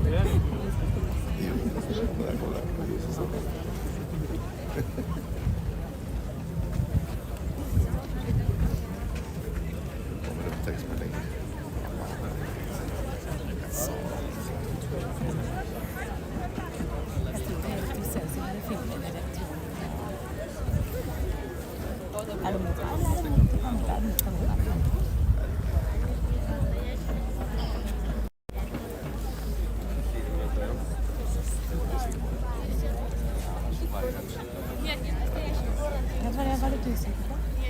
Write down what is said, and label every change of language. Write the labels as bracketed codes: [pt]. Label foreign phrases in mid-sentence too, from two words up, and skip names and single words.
[no] Jo, det er cool. Kommer det på tekstmelding? Er det mot deg, eller er det mot andre? Det var jeg var litt usikker på.